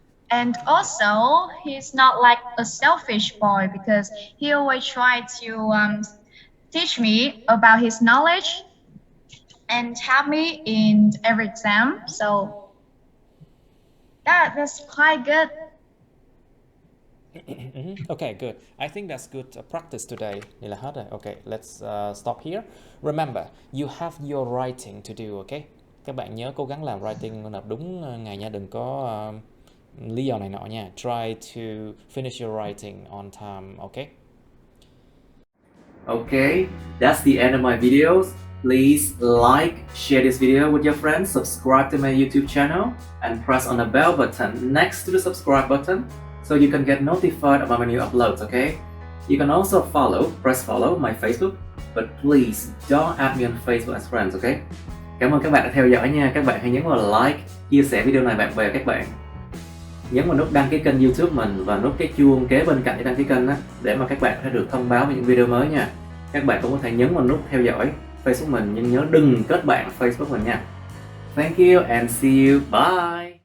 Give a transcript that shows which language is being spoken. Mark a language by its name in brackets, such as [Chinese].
[English] And also, he's not like a selfish boy because he always tried to teach me about his knowledge and help me in every exam. So that's quite good. Okay, good. I think that's good practice today. [Vietnamese] Vậy là hết rồi. [English] Okay, let's stop here. Remember, you have your writing to do, okay? [Vietnamese] Các bạn nhớ cố gắng làm writing nộp đúng ngày nha, đừng có lý do này nọ nha. [English] Try to finish your writing on time, okay? Okay, that's the end of my videos. Please like, share this video with your friends, subscribe to my YouTube channel, and press on the bell button next to the subscribe button so you can get notified about my new uploads, okay? You can also press follow my Facebook, but please don't add me on Facebook as friends, okay? [Vietnamese] Cảm ơn các bạn đã theo dõi nha. Các bạn hãy nhấn vào like, chia sẻ video này bạn bè các bạn. Nhấn vào nút đăng ký kênh YouTube mình và nút cái chuông kế bên cạnh để đăng ký kênh đó, để mà các bạn có thể được thông báo về những video mới nha. Các bạn cũng có thể nhấn vào nút theo dõi Facebook mình, nhưng nhớ đừng kết bạn Facebook mình nha. [English] Thank you and see you. Bye.